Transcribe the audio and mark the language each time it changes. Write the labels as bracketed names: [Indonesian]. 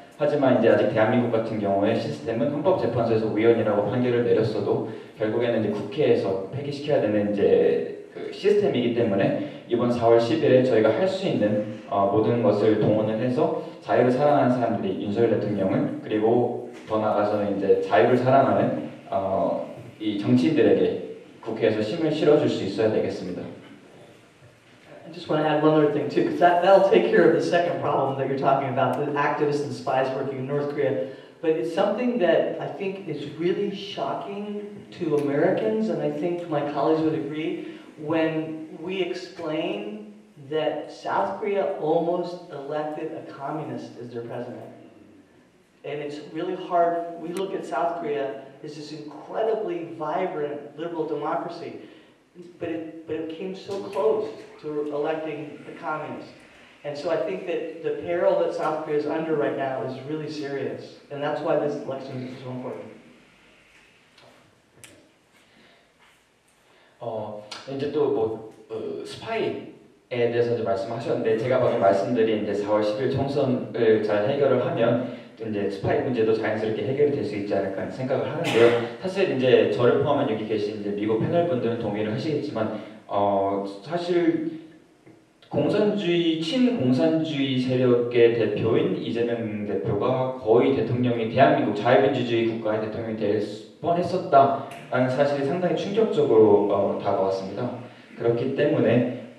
[Korean] 하지만 이제 아직 대한민국 같은 경우에 시스템은 헌법재판소에서 우연이라고 판결을 내렸어도 결국에는 이제 국회에서 폐기시켜야 되는 이제 그 시스템이기 때문에 이번 4월 10일에 저희가 할 수 있는 모든 것을 동원을 해서 자유를 사랑하는 사람들이 윤석열 대통령을, 그리고 더 나아가서는 이제 자유를 사랑하는 이 정치인들에게 국회에서 힘을 실어줄 수 있어야 되겠습니다. [English] I just want to add one other thing too, because that'll take care of the second problem that you're talking about, the activists and spies working in North Korea. But it's something that I think is really shocking to Americans, and I think my colleagues would agree, when we explain that South Korea almost elected a communist as their president. And it's really hard. We look at South Korea as this incredibly vibrant liberal democracy, but it came so close to electing the communists. And so I think that the peril that South Korea is under right now is really serious, and that's why this election is so important. [Korean] 이제 또 뭐 스파이에 대해서 이제 말씀하셨는데, 제가 방금 말씀드린 이제 4월 10일 총선을 잘 해결을 하면 이제 스파이 문제도 자연스럽게 해결이 될 수 있지 않을까 생각을 하는데요. 사실 이제 저를 포함한 여기 계신 이제 미국 패널 분들은 동의를 하시겠지만, 사실 공산주의 친공산주의 세력의 대표인 이재명 대표가 거의 대통령이 대한민국 자유민주주의 국가의 대통령이 될 뻔했었다라는 사실이 상당히 충격적으로 다가왔습니다. 그렇기 때문에